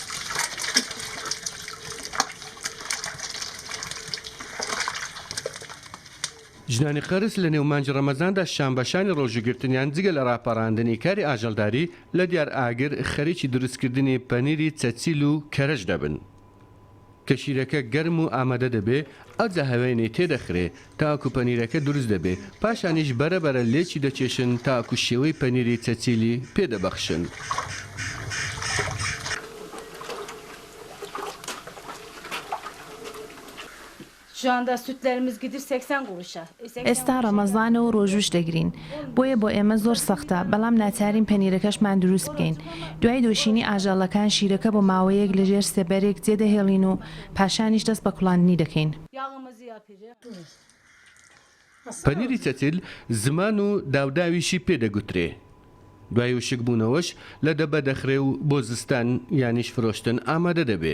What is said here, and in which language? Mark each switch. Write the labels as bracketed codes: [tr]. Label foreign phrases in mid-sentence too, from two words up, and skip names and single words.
[ckb] ژنانی قەرس لە نێومانجی ڕەمەزاندا شانبەشانی ڕۆژوگرتنیان جگە لە ڕاپەڕاندنی کاری ئاژەڵداری لە دیار ئاگر خەریکی دروستکردنی پەنیری چەچیل و کەرەش دەبن. کە شیرەکە گەرم و ئامادە دەبێ ئەوجا هەوێنەی تێدەخرێ تاکو پەنیرەکە دروست دەبێ پاشانیش بەرەبەرە لێکی دەچێشن تاکو شێوەی پەنیری چەچیلی پێدەبەخشن. [tr] Şu anda sütlerimiz gidir 80 kuruşa. [ckb] ئێستا ڕەمەزانە و ڕۆژوش دەگرین بۆیە بۆ ئێمە زۆر سەختە بەڵام ناچارین پەنیرەکەشمان دروست بکەین دوای دۆشینی ئاژەڵەکان شیرەکە بۆ ماوەیەک لەژێر سێبەرێک جێدەهێڵین و پاشانیش دەست بە کوڵاندنی دەکەین. پەنیری چەچیل زمان و داوداویشی پێدەگوترێ دوای وشک بوونەوەش لە دەبە دەخرێ و بۆ زستان یانیش فرۆشتن ئامادە دەبێ.